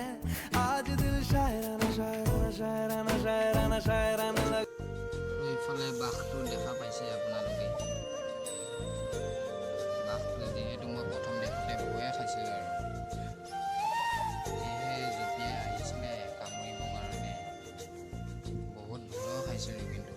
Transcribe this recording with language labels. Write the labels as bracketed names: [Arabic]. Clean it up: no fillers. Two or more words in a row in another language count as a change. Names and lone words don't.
[Hindi] आज दिल शायराना शायराना शायराना शायराना शायराना लगता है। [Assamese] এইফালে বাঘটো দেখা পাইছে আপোনালোকে। বাঘটো যিহেতু মই প্ৰথম দেখোঁতে ভয়ে খাইছিলোঁ আৰু সেয়েহে যেতিয়া আহিছিলে কামুৰিবৰ কাৰণে বহুত ভয়ো খাইছিলোঁ।